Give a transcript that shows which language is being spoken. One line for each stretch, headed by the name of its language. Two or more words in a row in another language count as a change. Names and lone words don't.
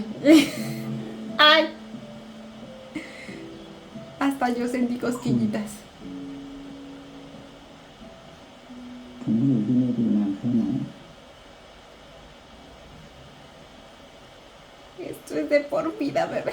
Spanish: Ay. Hasta yo sentí cosquillitas.
Thai: ผมอยู่ที่นี่อยู่นานแค่ไหน
Spanish: Esto es de por vida, bebé.